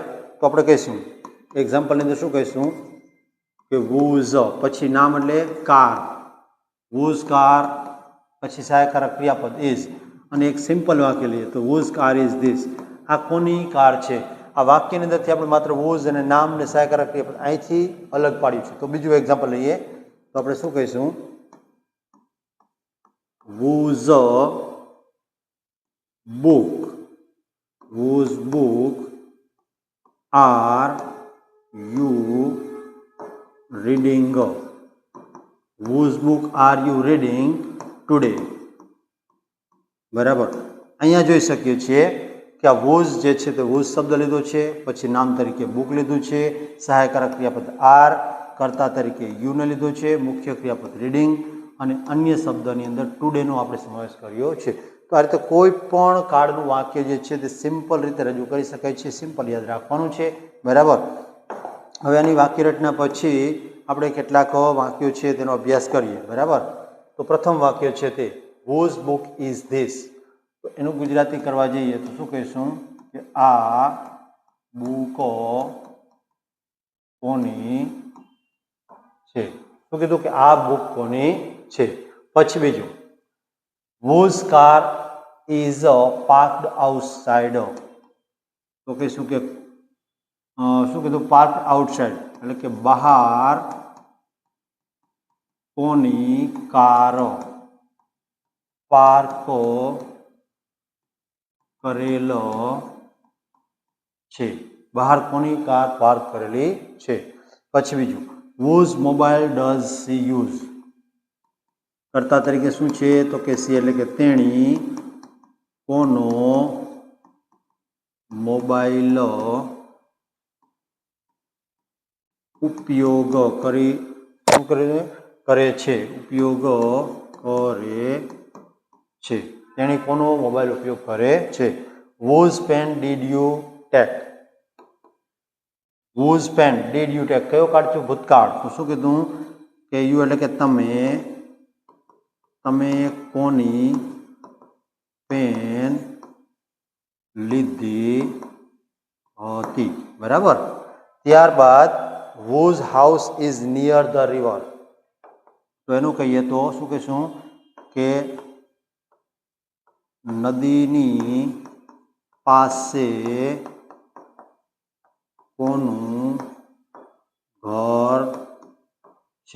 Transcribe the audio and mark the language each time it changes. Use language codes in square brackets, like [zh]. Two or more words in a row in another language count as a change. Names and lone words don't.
[gu] તો આપણે કહીશું એક્ઝામ્પલની અંદર શું કહીશું કે વૂઝ, પછી નામ એટલે કાર, [en] whose car, [gu] પછી સહાયકારક ક્રિયાપદ ઇઝ, અને એક સિમ્પલ વાક્ય લઈએ તો [en] whose car is this. [gu] આ કોની કાર છે? આ વાક્યની અંદરથી આપણે માત્ર વૂઝ અને નામ ને સહાયકારક ક્રિયાપદ અહીંથી અલગ પાડ્યું છે. તો બીજું એક્ઝામ્પલ લઈએ તો આપણે શું કહીશું [en] whose book, whose book are you reading? Whose book are you reading today? [gu] બરાબર, અહીંયા જોઈ શકીએ છીએ કે આ વૂઝ જે છે તે વૂઝ શબ્દ લીધો છે, પછી નામ તરીકે બુક લીધું છે, સહાયકારક ક્રિયાપદ આર, કર્તા તરીકે યુને લીધો છે, મુખ્ય ક્રિયાપદ રીડિંગ અને અન્ય શબ્દની અંદર ટુડેનો આપણે સમાવેશ કર્યો છે. તો આ રીતે કોઈ પણ કાળનું વાક્ય જે છે તે સિમ્પલ રીતે રજૂ કરી શકાય છે. સિમ્પલ યાદ રાખવાનું છે. બરાબર, હવે આની વાક્ય રચના પછી આપણે કેટલાક વાક્યો છે તેનો અભ્યાસ કરીએ. બરાબર, તો પ્રથમ વાક્ય છે તે [en] whose book is this? [gu] તો એનું ગુજરાતી કરવા જઈએ તો શું કહીશું કે આ બુકો કોની છે. શું કીધું કે આ બુક કોની છે. પછી બીજું [en] whose car is parked outside? [gu] તો કહીશું કે શું કીધું [en] parked outside [gu] એટલે કે બહાર કોની કાર પાર્ક કરેલો છે. બહાર કોની કાર પાર્ક કરેલી છે. પછી બીજું [en] whose mobile does she use? [gu] કર્તા તરીકે શું છે તો કે સી એટલે કે તેણી કોનો મોબાઈલ ઉપયોગ કરી શું કરે છે ઉપયોગ કરે છે. તેણી કોનો મોબાઈલ ઉપયોગ કરે છે. [en] whose pen did you take? whose pen did you take? [gu] કયો કાળ છે? ભૂતકાળ. તો શું કીધું કે યુ એટલે કે તમે કોની પેન લીધી હતી. બરાબર, ત્યારબાદ [en] whose house is near the river? [gu] તો એનું કહીએ તો શું કહીશું કે નદીની પાસે કોનું ઘર છે.